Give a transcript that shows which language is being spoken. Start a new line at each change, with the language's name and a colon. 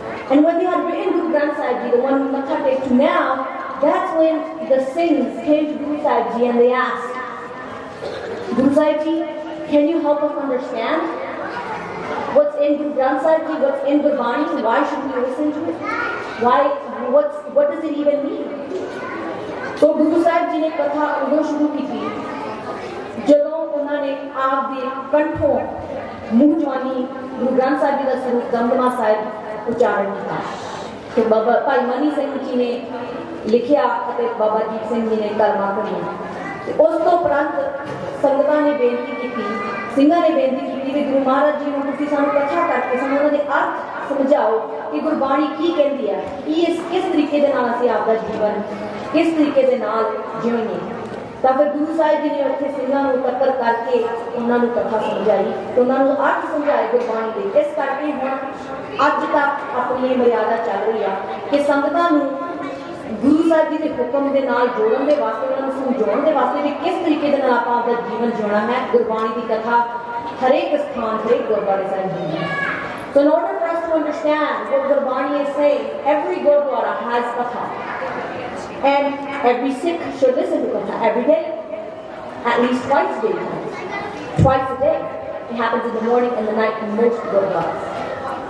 English: And when they had written Guru Granth Sahib Ji, the one we Katha take to now, that's when the Singhs came to Guru Sahib Ji and they asked, Guru Sahib Ji, can you help us understand what's in Guru Granth Sahib Ji, what's in Gurbani, why should we listen to it? What does it even mean?
Punjabi: So Guru Sahib Ji ne Katha udo shuru ਕੀਤੀ ਜਦੋਂ ਉਹਨਾਂ ਨੇ ਆਪ ਦੇ ਕੰਠੋਂ ਮੂੰਹ ਜਵਾਨੀ ਗੁਰੂ ਗ੍ਰੰਥ ਸਾਹਿਬ ਜੀ ਦਾ ਸਰੂਪ ਦਮਦਮਾ ਸਾਹਿਬ ਉਚਾਰਨ ਕੀਤਾ ਤੇ ਬਾਬਾ ਭਾਈ ਮਨੀ ਸਿੰਘ ਜੀ ਨੇ ਲਿਖਿਆ ਅਤੇ ਬਾਬਾ ਦੀਪ ਸਿੰਘ ਜੀ ਨੇ ਕਲਮਾਂ ਪੜ੍ਹੀਆਂ ਤੇ ਉਸ ਤੋਂ ਉਪਰੰਤ ਸੰਗਤਾਂ ਨੇ ਬੇਨਤੀ ਕੀਤੀ, ਸਿੰਘਾਂ ਨੇ ਬੇਨਤੀ ਕੀਤੀ ਕਿ ਗੁਰੂ ਮਹਾਰਾਜ ਜੀ ਨੂੰ ਤੁਸੀਂ ਸਾਨੂੰ ਕਥਾ ਕਰਕੇ ਸਾਨੂੰ ਉਹਨਾਂ ਦੇ ਅਰਥ ਸਮਝਾਓ ਕਿ ਗੁਰਬਾਣੀ ਕੀ ਕਹਿੰਦੀ ਹੈ, ਕਿਸ ਤਰੀਕੇ ਦੇ ਨਾਲ ਅਸੀਂ ਆਪਦਾ ਜੀਵਨ ਕਿਸ ਤਰੀਕੇ ਦੇ ਨਾਲ ਜਿਉਈਏ। ਤਾਂ ਫਿਰ ਗੁਰੂ ਸਾਹਿਬ ਜੀ ਨੇ ਉੱਥੇ ਸਿੰਘਾਂ ਨੂੰ ਇਕੱਤਰ ਕਰਕੇ ਉਹਨਾਂ ਨੂੰ ਕਥਾ ਸਮਝਾਈ, ਉਹਨਾਂ ਨੂੰ ਅਰਥ ਸਮਝਾਏ ਗੁਰਬਾਣੀ ਦੇ। ਇਸ ਕਰਕੇ ਹੁਣ ਅੱਜ ਤੱਕ ਆਪਣੀ ਇਹ ਮਰਿਆਦਾ ਚੱਲ ਰਹੀ ਆ ਕਿ ਸੰਗਤਾਂ ਨੂੰ ਗੁਰੂ ਸਾਹਿਬ ਜੀ ਦੇ ਹੁਕਮ ਦੇ ਨਾਲ ਜੋੜਨ ਦੇ ਵਾਸਤੇ, ਉਹਨਾਂ ਨੂੰ ਸਮਝਾਉਣ ਦੇ ਵਾਸਤੇ ਵੀ ਕਿਸ ਤਰੀਕੇ ਦੇ ਨਾਲ ਆਪਾਂ ਆਪਦਾ ਜੀਵਨ ਜਿਉਣਾ ਹੈ। ਗੁਰਬਾਣੀ ਦੀ ਕਥਾ ਹਰੇਕ ਸਥਾਨ, ਹਰੇਕ ਗੁਰਦੁਆਰੇ ਸਾਹਿਬ ਜੀ ਹੈ।
English: So in order for us to understand what Gurbani is saying, every Gurdwara has Katha. And every Sikh should listen to Katha every day, at least twice a day. Twice a day. It happens in the morning and the night in most Gurdwaras.